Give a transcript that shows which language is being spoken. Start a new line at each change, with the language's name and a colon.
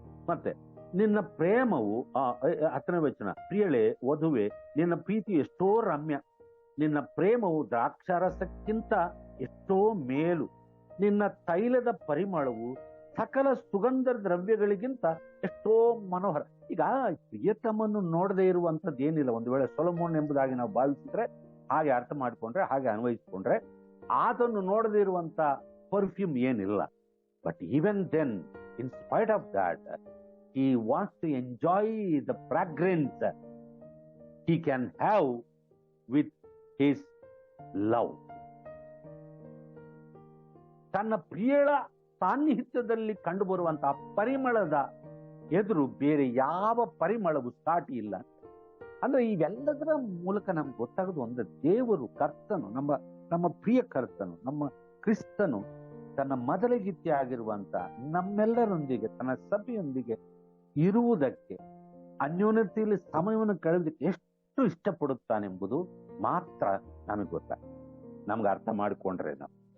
Kannada: ಮತ್ತೆ ನಿನ್ನ ಪ್ರೇಮವು 10ನೇ ವಚನ, ಪ್ರಿಯಳೇ ವಧುವೆ, ನಿನ್ನ ಪ್ರೀತಿ ಎಷ್ಟೋ ರಮ್ಯ, ನಿನ್ನ ಪ್ರೇಮವು ದ್ರಾಕ್ಷಾರಸಕ್ಕಿಂತ ಎಷ್ಟೋ ಮೇಲು, ನಿನ್ನ ತೈಲದ ಪರಿಮಳವು ಸಕಲ ಸುಗಂಧ ದ್ರವ್ಯಗಳಿಗಿಂತ ಎಷ್ಟೋ ಮನೋಹರ. ಈಗ ಪ್ರಿಯತಮನ್ನು ನೋಡದೇ ಇರುವಂತದ್ದು ಏನಿಲ್ಲ. ಒಂದು ವೇಳೆ ಸೊಲೊಮೋನ್ ಎಂಬುದಾಗಿ ನಾವು ಭಾವಿಸಿದ್ರೆ, ಹಾಗೆ ಅರ್ಥ ಮಾಡಿಕೊಂಡ್ರೆ, ಹಾಗೆ ಅನ್ವಯಿಸಿಕೊಂಡ್ರೆ, ಆತನ್ನು ನೋಡದೇ ಇರುವಂತ ಪರ್ಫ್ಯೂಮ್ ಏನಿಲ್ಲ.
English: But even then, in spite of that, he wants to enjoy the fragrance he can have with his love.
Kannada: ತನ್ನ ಪ್ರಿಯಳ ಸಾನ್ನಿಹಿತ್ಯದಲ್ಲಿ ಕಂಡುಬರುವಂತಹ ಪರಿಮಳದ ಎದುರು ಬೇರೆ ಯಾವ ಪರಿಮಳವು ಸಾಟಿ ಇಲ್ಲ. ಅಂದ್ರೆ ಇವೆಲ್ಲದರ ಮೂಲಕ ನಮ್ಗೆ ಗೊತ್ತಾಗೋದು ಒಂದು, ದೇವರು ಕರ್ತನು, ನಮ್ಮ ಪ್ರಿಯ ಕರ್ತನು, ನಮ್ಮ ಕ್ರಿಸ್ತನು ತನ್ನ ಮೊದಲಗಿತ್ಯ ಆಗಿರುವಂತ ನಮ್ಮೆಲ್ಲರೊಂದಿಗೆ, ತನ್ನ ಸಭೆಯೊಂದಿಗೆ ಇರುವುದಕ್ಕೆ, ಅನ್ಯೋನ್ಯತೆಯಲ್ಲಿ ಸಮಯವನ್ನು ಕಳೆಯೋದಕ್ಕೆ ಎಷ್ಟು ಇಷ್ಟಪಡುತ್ತಾನೆಂಬುದು ಮಾತ್ರ ನಮಗೆ ಗೊತ್ತಾಗ್ತದೆ, ನಮ್ಗೆ ಅರ್ಥ ಮಾಡಿಕೊಂಡ್ರೆ ನಾವು.